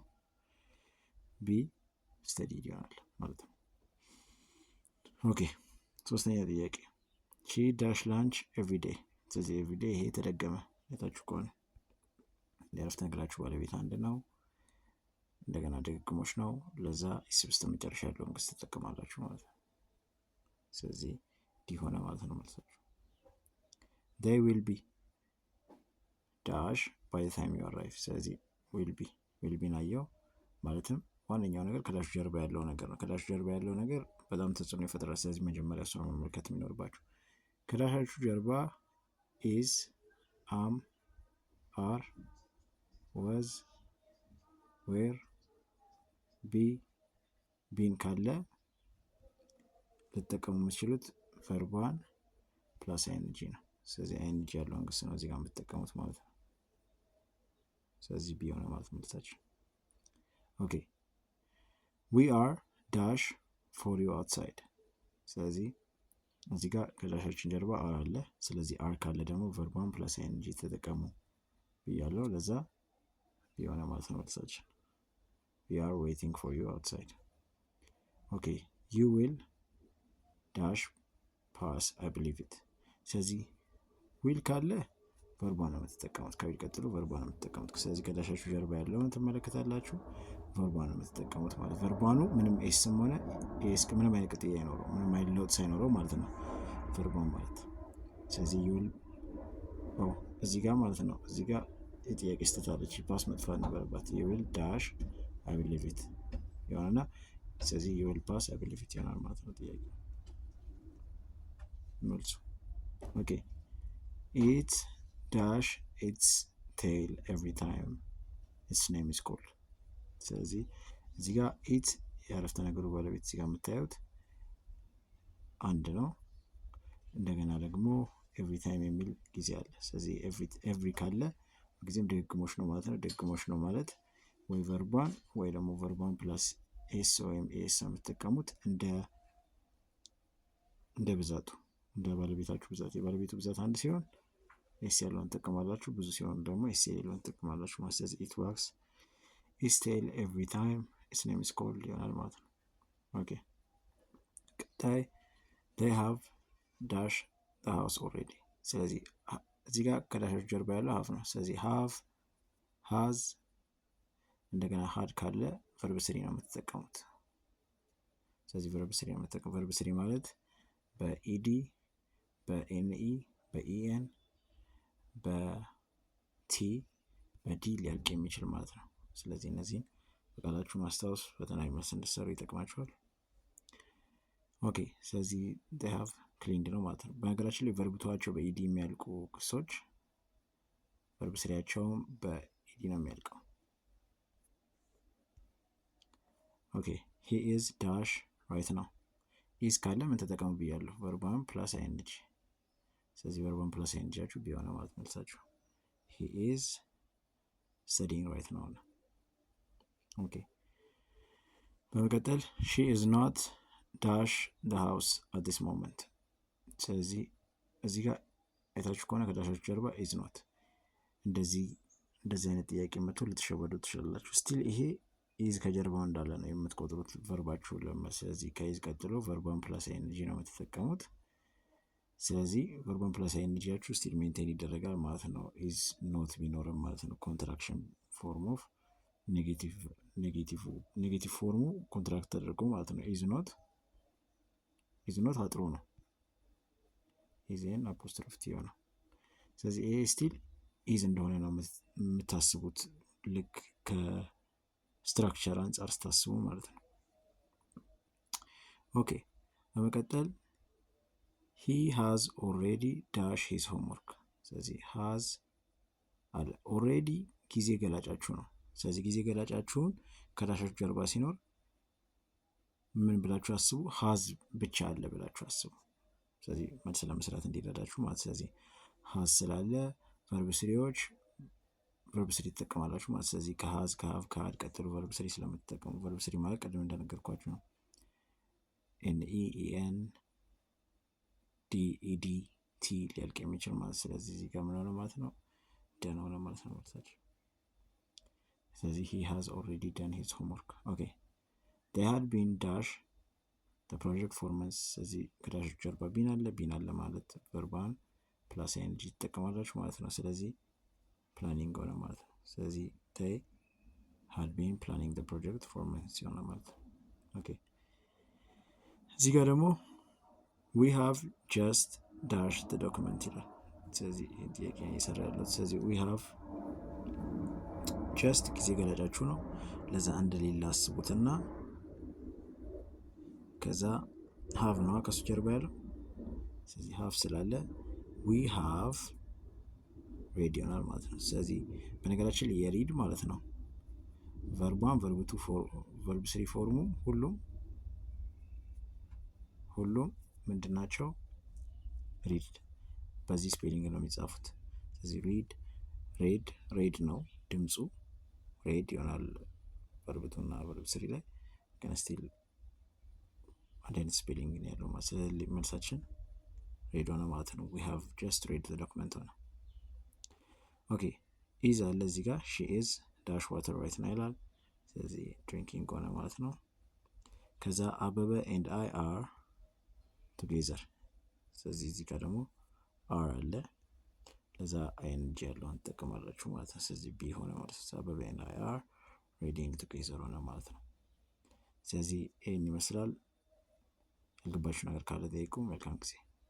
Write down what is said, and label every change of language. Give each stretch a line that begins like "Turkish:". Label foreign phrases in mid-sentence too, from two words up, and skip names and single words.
English: be studied
Amharic: ይሆናል ማለት ነው። ኦኬ፣ ሶስተኛ ጥያቄ
English: she dash lunch everyday።
Amharic: ስለዚህ ኤቭሪዴይ ይሄ ተደገመ የታችሁ ከሆነ የአረፍተ ነገራችሁ ባለቤት አንድ ነው። እንደገና ድግግሞች ነው። ለዛ ኤስ በስተመጨረሻ ያለውን ግስ ትጠቀማላችሁ ማለት ነው። ስለዚህ ዲ ሆነ ማለት ነው መልሳችሁ።
English: they will be dash by the time you arrive።
Amharic: ስለዚህ
English: will be
Amharic: ናየው ማለትም ዋነኛው ነገር ከዳሽ ጀርባ ያለው ነገር ነው። ከዳሽ ጀርባ ያለው ነገር በጣም ተጽዕኖ ይፈጥራል። ስለዚህ መጀመሪያ እሷን መመልከት የሚኖርባችሁ ከዳሻችሁ ጀርባ
English: is am are was were
Amharic: ቢን ካለ ልትጠቀሙ የምትችሉት
English: verb one plus ing
Amharic: ነው። ስለዚህ አይንጂ ያለውን ግስ ነው እዚህ ጋር የምትጠቀሙት ማለት ነው። ስለዚህ ቢ ሆነ ማለት መልሳችን። ኦኬ
English: we are dash for you outside።
Amharic: ስለዚህ እዚህ ጋር ከዳሻችን ጀርባ አር አለ። ስለዚህ አር ካለ ደግሞ
English: verb one plus ing
Amharic: ተጠቀሙ ብያለሁ። ለዛ ቢ ሆነ ማለት ነው መልሳችን።
English: we are waiting for you
Amharic: outside። ኦኬ
English: you will dash pass I believe it።
Amharic: ስለዚህ ዊል ካለ ቨርቧን ነው የምትጠቀሙት። ከዊል ቀጥሎ ቨርቧን ነው የምትጠቀሙት። ስለዚህ ከዳሻችሁ ጀርባ ያለውን ትመለከታላችሁ። ቨርቧን ነው የምትጠቀሙት ማለት ቨርቧኑ ምንም ኤስም ሆነ ኤስ ምንም አይነት ቅጥያ አይኖረው፣ ምንም አይነት ለውጥ ሳይኖረው ማለት ነው ቨርቧን ማለት። ስለዚህ ዩል እዚህ ጋር ማለት ነው እዚህ ጋር የጥያቄ ስተታለች ፓስ መጥፋት ነበረባት።
English: you'll dash I believe it
Amharic: ይሆናልና ስለዚህ
English: you'll pass I believe it
Amharic: ይሆናል ማለት ነው ጥያቄ መልሱ። ኦኬ
English: it dash its tail every time its name is called።
Amharic: ስለዚህ እዚህ ጋር it የአረፍተ ነገሩ ባለቤት እዚህ ጋር የምታዩት አንድ ነው። እንደገና ደግሞ
English: every time
Amharic: የሚል ጊዜ አለ። ስለዚህ every ካለ ጊዜም ድግግሞሽ ነው ማለት ነው። ድግግሞሽ ነው ማለት ወይ ቨርቧን ወይ ደግሞ
English: verb one plus s
Amharic: ወይም ኤስ የምትጠቀሙት እንደ ብዛቱ እንደ ባለቤታችሁ ብዛት። የባለቤቱ ብዛት አንድ ሲሆን ኤስ ያለውን ትጠቀማላችሁ፣ ብዙ ሲሆን ደግሞ ኤስ የሌለውን ትጠቀማላችሁ ማለት። ስለዚህ
English: it works its tail every time its name is called
Amharic: ይሆናል ማለት ነው። ኦኬ ቀጣይ
English: they have dash the house already።
Amharic: ስለዚህ እዚህ ጋር ከዳሾች ጀርባ ያለው ሀፍ ነው። ስለዚህ
English: have has
Amharic: እንደገና had ካለ
English: verb three
Amharic: ነው የምትጠቀሙት። ስለዚህ
English: verb three
Amharic: ማለት በኢዲ በኤንኢ በኢኤን በቲ በዲ ሊያልቅ የሚችል ማለት ነው። ስለዚህ እነዚህን በቃላችሁ ማስታወስ ፈተና መልስ እንድትሰሩ ይጠቅማችኋል። ኦኬ ስለዚህ
English: they have cleaned
Amharic: ነው ማለት ነው። በነገራችን ላይ ቨርብ ቱዋቸው በኢዲ የሚያልቁ ክሶች ቨርብ ስሪያቸውም በኢዲ ነው የሚያልቀው። ኦኬ
English: he is dash right
Amharic: ነው። ኢዝ ካለ ምን ተጠቀሙ ብያለሁ?
English: verb one plus ing።
Amharic: ስለዚህ
English: verb one plus
Amharic: አይንጂያችሁ ቢሆነ ማለት መልሳችሁ
English: he is studying right now
Amharic: ነው። ኦኬ በመቀጠል she
English: is not dash the house at this moment።
Amharic: ስለዚህ እዚህ ጋር አይታችሁ ከሆነ ከዳሾች ጀርባ
English: is not
Amharic: እንደዚህ አይነት ጥያቄ መጥቶ ልትሸወዱ ትችላላችሁ። ስቲል ይሄ ኢዝ ከጀርባው እንዳለ ነው የምትቆጥሩት ቨርባችሁ ለመስ። ስለዚህ ከኢዝ ቀጥሎ
English: verb one plus ing
Amharic: ነው የምትጠቀሙት። ስለዚህ
English: verb one plus
Amharic: አይንጂያችሁ
English: still maintain
Amharic: ይደረጋል ማለት ነው።
English: is not
Amharic: ቢኖርም ማለት ነው።
English: contraction form of
Amharic: ኔጌቲቭ ፎርሙ ኮንትራክት ተደርጎ ማለት ነው።
English: is not
Amharic: አጥሩ ነው።
English: isn apostrophe t
Amharic: ነው። ስለዚህ ይሄ ስቲል ኢዝ እንደሆነ ነው የምታስቡት ልክ ከስትራክቸር አንጻር ስታስቡ ማለት ነው። ኦኬ በመቀጠል
English: he has already dash his homework።
Amharic: ስለዚህ has አለ already ጊዜ ገላጫችሁ ነው። ስለዚህ ጊዜ ገላጫችሁን ከዳሾች ጀርባ ሲኖር ምን ብላችሁ አስቡ? has ብቻ አለ ብላችሁ አስቡ። ስለዚህ መልስ ለመስራት እንዲረዳችሁ ማለት። ስለዚህ has ስላለ
English: verb threes verb three
Amharic: ትጠቀማላችሁ ማለት። ስለዚህ ከሀዝ ከሀቭ ከሀድ ቀጥሎ
English: verb three
Amharic: ስለምትጠቀሙ
English: verb three
Amharic: ማለት ቀድም እንደነገርኳችሁ ነው።
English: n d t
Amharic: ሊያልቅ የሚችል ማለት። ስለዚህ እዚህ ጋር ምን ሆነ ማለት ነው? ደን ሆነ ማለት ነው መልሳችሁ። ስለዚህ
English: he has already done his homework።
Amharic: ኦኬ
English: they had been dash the project for months።
Amharic: ስለዚህ ከዳሾች ጀርባ ቢን አለ ማለት
English: verb one plus ing
Amharic: ትጠቀማላችሁ ማለት ነው። ስለዚህ ፕላኒንግ ሆነ ማለት ነው። ስለዚህ
English: they had been planning the project for months
Amharic: ሆነ ማለት ነው። ኦኬ እዚህ ጋር ደግሞ
English: we have just dash the document
Amharic: ይላል። ስለዚህ ጥያቄ እየሰራ ያለው ስለዚህ
English: we have
Amharic: just ጊዜ ገላጫችሁ ነው። ለዛ አንድ ሌላ አስቡትና ከዛ have ነው ከሱ ጀርባ ያለው። ስለዚህ have ስላለ
English: we have read
Amharic: ይሆናል ማለት ነው። ስለዚህ በነገራችን ላይ የሪድ ማለት ነው
English: verb one verb three
Amharic: ፎርሙ ሁሉም ምንድናቸው? ሪድ በዚህ ስፔሊንግ ነው የሚጻፉት። ስለዚህ ሬድ ነው ድምፁ ሬድ ይሆናል ቨርብቱና
English: verb three
Amharic: ላይ ግን ስቲል አንድ አይነት ስፔሊንግ ነው ያለው ማለት። ስለዚህ መልሳችን ሬድ ሆነ ማለት ነው።
English: we have just read the document
Amharic: ሆነ። ኦኬ ኢዝ አለ እዚህ ጋር
English: she is dash water right
Amharic: ነው ይላል። ስለዚህ drinking ሆነ ማለት ነው። ከዛ አበበ
English: and I are together።
Amharic: ስለዚህ እዚህ ጋር ደግሞ are አለ ለዛ አይንጂ ያለውን ትጠቀማላችሁ ማለት ነው። ስለዚህ ቢ ሆነ ማለት ነው። አበበ
English: and I are reading together
Amharic: ሆነ ማለት ነው። ስለዚህ ይህን ይመስላል። ያልገባችሁ ነገር ካለ ጠይቁ። መልካም ጊዜ